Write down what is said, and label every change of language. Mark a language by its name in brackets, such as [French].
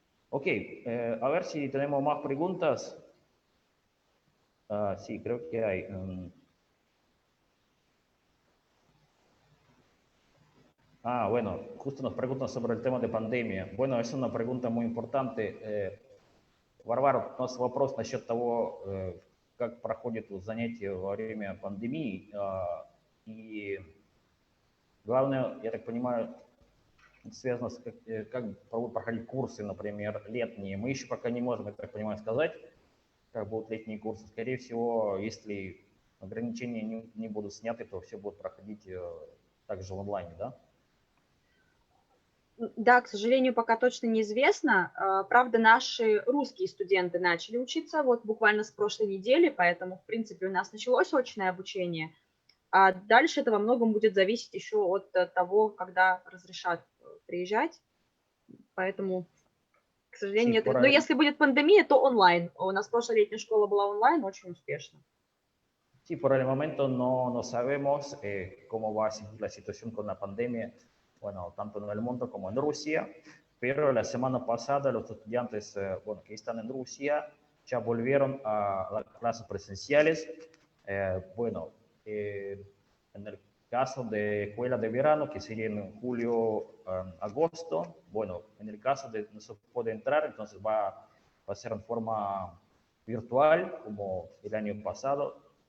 [Spanish] Ok, a ver si tenemos más preguntas. Sí, creo que hay. Bueno, justo nos preguntan sobre el tema de pandemia. Bueno, es una pregunta muy importante. [Russian] Варвара, у нас вопрос насчет того, как проходят занятия во время пандемии. И главное, я так понимаю, связано с как будут проходить курсы, например, летние. Мы еще пока не можем, я так понимаю, сказать, как будут летние курсы. Скорее всего, если ограничения не будут сняты, то все будет проходить также в онлайне, да? Да, к сожалению, пока точно неизвестно. Правда, наши русские студенты начали учиться вот буквально с прошлой недели, поэтому, в принципе, у нас началось очное обучение. А дальше это во многом будет зависеть еще от того, когда разрешат приезжать. Поэтому, к сожалению, [Spanish] Sí, [Russian] нет. Но если будет пандемия, то онлайн. У нас прошлая летняя школа была онлайн, очень успешно. [Spanish] Sí, por el momento no sabemos cómo va a seguir la situación con la pandemia, bueno, tanto en el mundo como en Rusia, pero la semana pasada los estudiantes, bueno, que están en Rusia, ya volvieron a las clases presenciales. Bueno, en el caso de escuela de verano, que sería en julio, agosto, bueno, en el caso de no se puede entrar, entonces va a ser en forma virtual, como el año pasado.